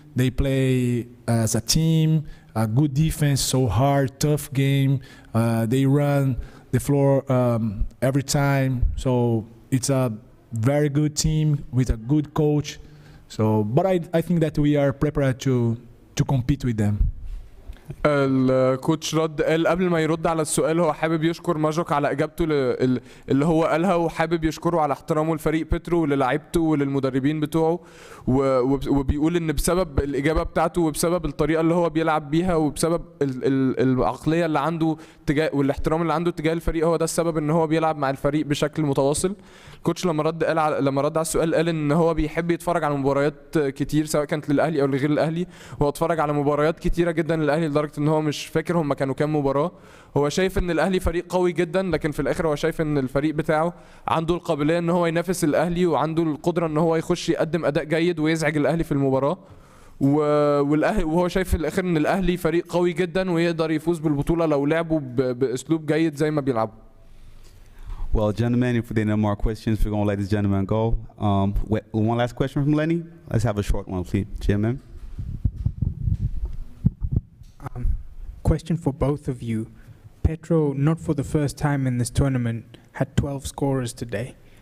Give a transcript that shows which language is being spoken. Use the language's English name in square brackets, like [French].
[English] They play as a team, a good defense, so hard, tough game. They run the floor every time. So it's a very good team with a good coach. So, but I think that we are prepared to compete with them. [Arabic] الكوتش رد قال قبل ما يرد على السؤال هو حابب يشكر ماجوك على اجابته اللي هو قالها، وحابب يشكره على احترامه لفريق بيترو وللاعيبته وللمدربين بتوعه، وبيقول ان بسبب الاجابه بتاعته وبسبب الطريقه اللي هو بيلعب بيها وبسبب العقليه اللي عنده تجاه والاحترام اللي عنده تجاه الفريق هو ده السبب ان هو بيلعب مع الفريق بشكل متواصل. الكوتش لما رد على السؤال قال ان هو بيحب يتفرج على مباريات كتير سواء كانت للاهلي او لغير الاهلي. هو اتفرج على مباريات كتيره جدا للاهلي لدرجه ان هو مش فاكر هم كانوا كام مباراه. هو شايف ان الاهلي فريق قوي جدا، لكن في الاخر هو شايف ان الفريق بتاعه عنده القابليه ان هو ينافس الاهلي وعنده القدره ان هو يخش يقدم اداء جيد ويزعج الاهلي في المباراه. وهو شايف في الاخر ان الاهلي فريق قوي جدا ويقدر يفوز بالبطوله لو لعبوا باسلوب جيد زي ما بيلعبوا. [English] Well, gentlemen, if there are no more questions, we're going to let this gentleman go. One last question from Lenny. Let's have a short one, please. Gentlemen. Question for both of you. Petro, not for the first time in this tournament, had 12 scorers today.